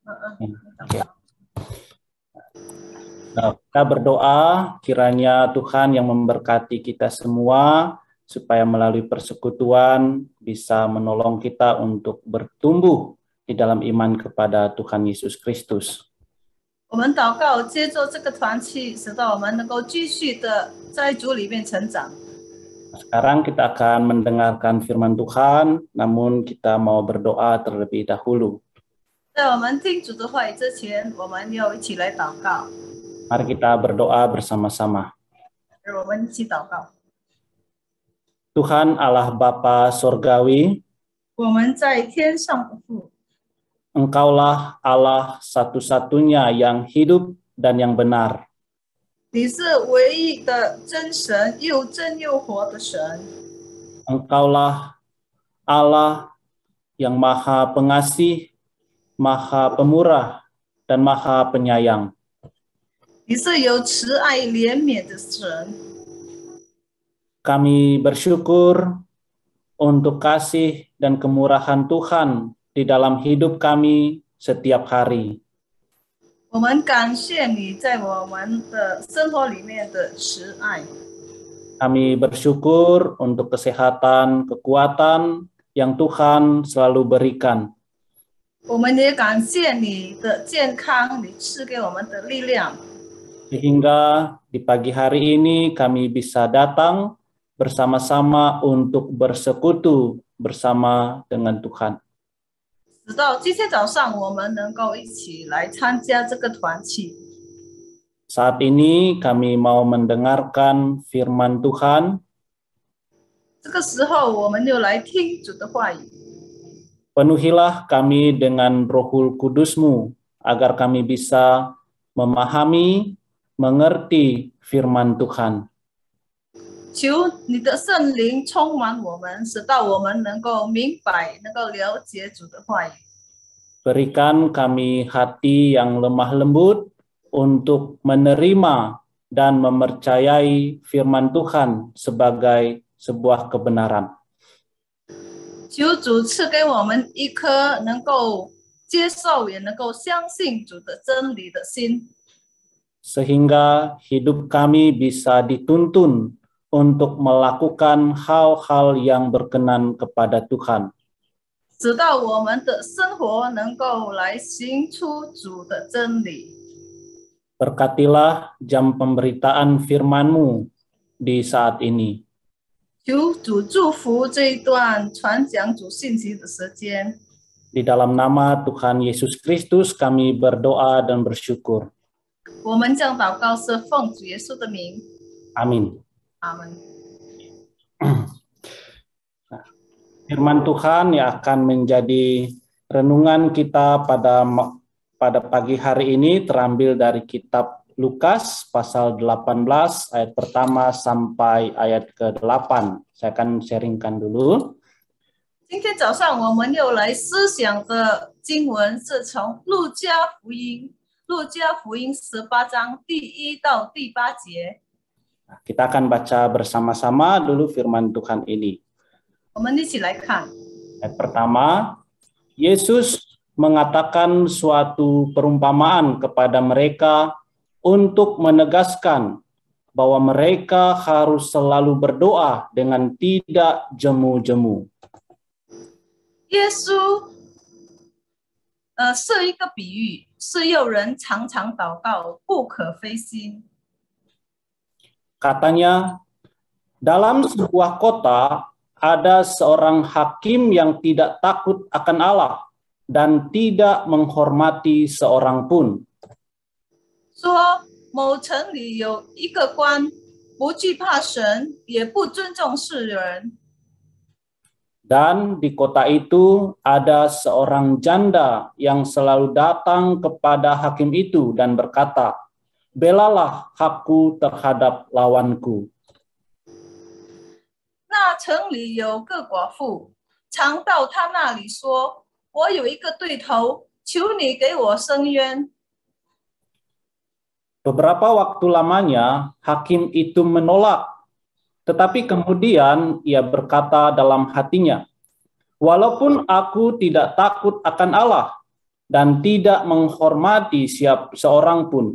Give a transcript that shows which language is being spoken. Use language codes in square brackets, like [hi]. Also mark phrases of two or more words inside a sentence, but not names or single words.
[id] Nah, kita berdoa kiranya Tuhan yang memberkati kita semua supaya melalui persekutuan bisa menolong kita untuk bertumbuh di dalam iman kepada Tuhan Yesus Kristus. [zh] 我们祷告，接着这个团契，使到我们能够继续的在主里面成长。 [id] Sekarang kita akan mendengarkan firman Tuhan, namun kita mau berdoa terlebih dahulu. [zh] 在我们听主的话语之前，我们要一起来祷告。 [id] Mari kita berdoa bersama-sama. [zh] 让我们一起祷告。 [id] Tuhan Allah Bapa Sorgawi, [zh] 我们在天上的父， [id] Engkaulah Allah satu-satunya yang hidup dan yang benar. [zh] 你是唯一的真神，又真又活的神。 [id] Engkaulah Allah yang maha pengasih, maha pemurah, dan maha penyayang. [zh] 你是有慈爱怜悯的神。 [id] Kami bersyukur untuk kasih dan kemurahan Tuhan di dalam hidup kami setiap hari. [zh] 我们感谢你在我们的生活里面的慈爱。 [id] Kami bersyukur untuk kesehatan, kekuatan yang Tuhan selalu berikan. [zh] 我们也感谢你的健康，你赐给我们的力量。 [id] Sehingga di pagi hari ini kami bisa datang bersama-sama untuk bersekutu bersama dengan Tuhan. [zh] 直到今天早上，我们能够一起来参加这个团契。 [id] Saat ini kami mau mendengarkan firman Tuhan. [zh] 这个时候，我们就来听主的话语。 [id] Penuhilah kami dengan Rohul Kudus-Mu agar kami bisa memahami, mengerti firman Tuhan. [zh] 求你的圣灵充满我们，使到我们能够明白、能够了解主的话语。 [id] Berikan kami hati yang lemah lembut untuk menerima dan mempercayai firman Tuhan sebagai sebuah kebenaran. [zh] 求主赐给我们一颗能够接受也能够相信主的真理的心， [id] Sehingga hidup kami bisa dituntun untuk melakukan hal-hal yang berkenan kepada Tuhan. [zh] 使到我们的生活能够来行出主的真理。 [id] Berkatilah jam pemberitaan firman-Mu di saat ini. [zh] 求主祝福这一段传讲主信息的时间。 [id] Di dalam nama Tuhan Yesus Kristus kami berdoa dan bersyukur. [zh] 我们将祷告是奉主耶稣的名， [id] Amin. [zh] 阿门。 [id] Firman Tuhan yang akan menjadi renungan kita pada pagi hari ini terambil dari kitab Lukas pasal 18 ayat pertama sampai ayat ke-8. Saya akan sharingkan dulu. [zh] 今天早上我们又来思想的经文是从路加福音18章第1到第8节。 [id] Kita akan baca bersama-sama dulu firman Tuhan ini. [zh] 我们一起来看。 [id] Ayat pertama, Yesus mengatakan suatu perumpamaan kepada mereka untuk menegaskan bahwa mereka harus selalu berdoa dengan tidak jemu-jemu. [zh] 耶稣设一个比喻，是诱人常常祷告，不可非心。 [id] Katanya, dalam sebuah kota ada seorang hakim yang tidak takut akan Allah dan tidak menghormati seorang pun. [zh] 说某城里有一个官，不惧怕神，也不尊重世人。 [id] Dan di kota itu ada seorang janda yang selalu datang kepada hakim itu dan berkata, "Belalah hakku terhadap lawanku." [zh] 那城里有个寡妇，常到他那里说：“我有一个对头，求你给我伸冤。” [id] Beberapa waktu lamanya hakim itu menolak, tetapi kemudian ia berkata dalam hatinya, "Walaupun aku tidak takut akan Allah dan tidak menghormati seorang pun."